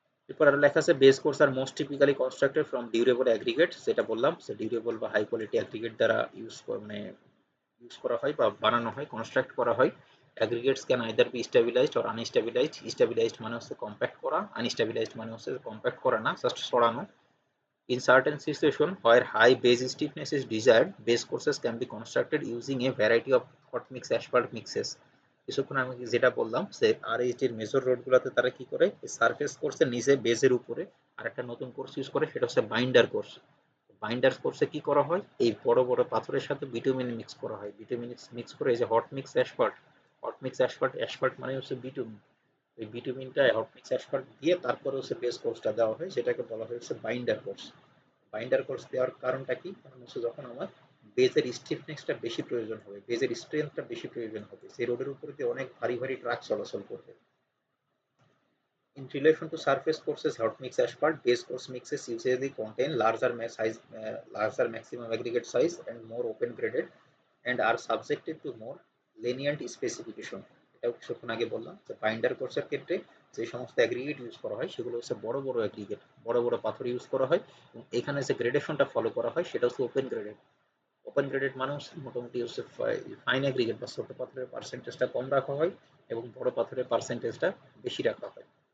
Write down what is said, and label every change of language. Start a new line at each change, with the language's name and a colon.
Bangla: এরপর আরো লেখা আছে
English: base course are most typically constructed from durable aggregate,
Bangla: যেটা বললাম সে ডিউরেবল বা হাই কোয়ালিটি অ্যাগ্রিগেট দ্বারা মানে ইউজ করা হয় বা বানানো হয়, কনস্ট্রাক্ট করা হয়।
English: Aggregates can either be stabilized or unstabilized.
Bangla: Stabilised মানে হচ্ছে কম্প্যাক্ট করা, আনস্টেবিলাইজড মানে হচ্ছে কম্প্যাক্ট করা না, জাস্ট সরানো।
English: In certain situations where high base stiffness is desired, base courses can be constructed using a variety of hot mix asphalt mixes.
Bangla: কিছুক্ষণ আমি যেটা বললাম সে আরএইচডির মেজর রোডগুলোতে তারা কি করে, সারফেস কোর্সের নিচে বেজের উপরে আর একটা নতুন কোর্স ইউজ করে, সেটা হচ্ছে বাইন্ডার কোর্স। বাইন্ডার কোর্সে কি করা হয়, এই বড় বড় পাথরের সাথে বিটুমিন মিক্স করা হয়, বিটুমিন মিক্স করে এই যে hot mix asphalt, hot mix asphalt, asphalt মানে হচ্ছে বিটুমিন, ওই বিটুমিনটা হট মিক্স অ্যাসফল্ট দিয়ে তারপরে হচ্ছে বেস কোর্সটা দেওয়া হয়, যেটাকে বলা হয়েছে বাইন্ডার কোর্স। বাইন্ডার কোর্স দেওয়ার কারণটা কি, কারণ হচ্ছে যখন আমার বেজের স্টিফনেসটা বেশি প্রয়োজন হবে, বেজের স্ট্রেংথটা বেশি প্রয়োজন হবে, সেই রোডের উপরে দিয়ে অনেক ভারী ভারী ট্রাক চলাচল করবে।
English: In relation to surface courses, hot mix asphalt, base course mixes usually contain larger maximum aggregate size and more open graded and are subjected to more lenient specification.
Bangla: এটাও কিছুক্ষণ আগে বললাম যে বাইন্ডার কোর্সের ক্ষেত্রে যে সমস্ত অ্যাগ্রিগেট ইউজ করা হয় সেগুলো হচ্ছে বড় বড় অ্যাগ্রিগেট, বড় বড় পাথর ইউজ করা হয় এবং এখানে যে গ্রেডেশনটা ফলো করা হয় সেটা হচ্ছে ওপেন গ্রেডেড। ওপেন গ্রেডেড মানে হচ্ছে মোটামুটি হচ্ছে ফাইন অ্যাগ্রিগেট বা ছোট পাথরের পার্সেন্টেজটা কম রাখা হয় এবং বড় পাথরের পার্সেন্টেজটা বেশি রাখা হয়।